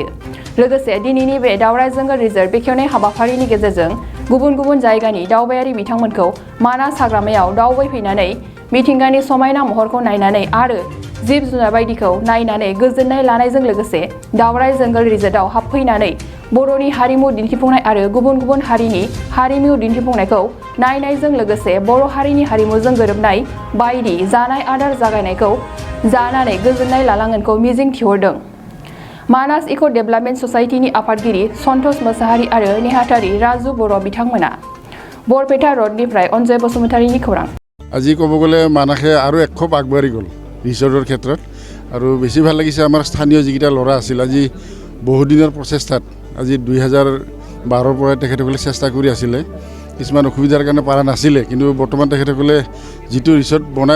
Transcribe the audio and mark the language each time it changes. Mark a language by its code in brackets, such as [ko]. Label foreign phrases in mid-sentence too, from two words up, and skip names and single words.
[brx] लोगोसे दिनैनि बे दावराय जंगल रिजर्व बेखेवनाय हाबाफारिनि गेजेरजों गुबुन गुबुन जायगानि दावबायारि बिथांमोनखौ मानास हाग्रामायाव दावबायफैनानै मिथिंगानि समायना महरखौ नायनानै आरो जिब जुनार बायदिखौ नायनानै गोजोननाय लानायजों लोगोसे दावराय जंगल रिजर्वआव हाबफैनानै बर'नि हारिमु दिन्थिफुंनाय आरो गुबुन गुबुन हारिनि हारिमु दिन्थिफुंनायखौ नायनायजों लोगोसे बर' हारिनि हारिमुजों गोरोबनाय बायदि जानाय आदार जागायनायखौ जानानै गोजोननाय लालांगोनखौ मिजिं थिहरदों। मानास इक' डेभेलपमेन्ट ससाइटिनि आफादगिरि सन्तोष मोसाहारि आरो नेहाथारि राजु बर' बिथांमोना। बरपेटा रडनिफ्राय अनजय बसुमतारीनि खौरां। [as] আজি ক'ব গ'লে মানাসে আৰু এক খোপ আগবাঢ়ি গ'ল ৰিজৰ্টৰ ক্ষেত্ৰত আৰু বেছি ভাল লাগিছে আমাৰ স্থানীয় যিকেইটা ল'ৰা আছিল আজি বহুদিনৰ প্ৰচেষ্টাত আজি 2012ৰ পৰা তেখেতসকলে চেষ্টা কৰি আছিলে কিছুমান অসুবিধাৰ কাৰণে পৰা নাছিলে কিন্তু বৰ্তমান তেখেতসকলে যিটো ৰিজৰ্ট বনাই